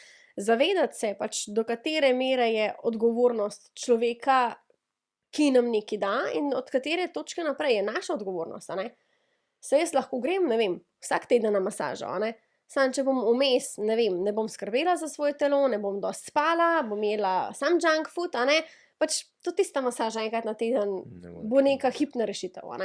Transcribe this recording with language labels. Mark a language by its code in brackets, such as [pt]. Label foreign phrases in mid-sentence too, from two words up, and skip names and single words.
[sl] Zavedati se pač, do katere mere je odgovornost človeka, ki nam nekaj da, in od katere točke naprej je naša odgovornost, a ne. Saj jaz lahko grem, ne vem, vsak teden na masažo, a ne. Samo če bom vmes, ne vem, ne bom skrbela za svoje telo, ne bom dosti spala, bom jedla samo [en] junk food, [sl] a ne, pač tudi tista masaža enkrat na teden bo neka hipna rešitev, a ne.